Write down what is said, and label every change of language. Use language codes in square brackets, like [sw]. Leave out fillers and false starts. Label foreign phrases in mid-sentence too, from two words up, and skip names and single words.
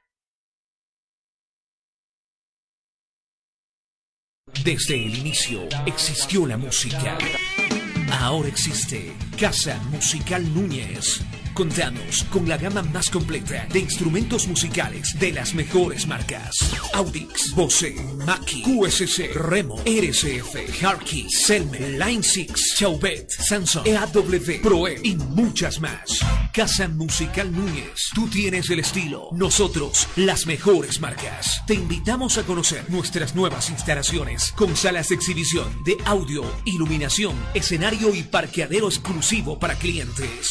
[es] Desde el inicio existió la música. Ahora existe Casa Musical Núñez. Contamos con la gama más completa de instrumentos musicales de las mejores marcas: Audix, Bose, Mackie, QSC, Remo, RCF, Harkey, Selmer, Line 6, Chauvet, Samsung, EAW, Proe y muchas más. Casa Musical Núñez. Tú tienes el estilo, nosotros las mejores marcas. Te invitamos a conocer nuestras nuevas instalaciones con salas de exhibición de audio, iluminación, escenario y parqueadero exclusivo para clientes.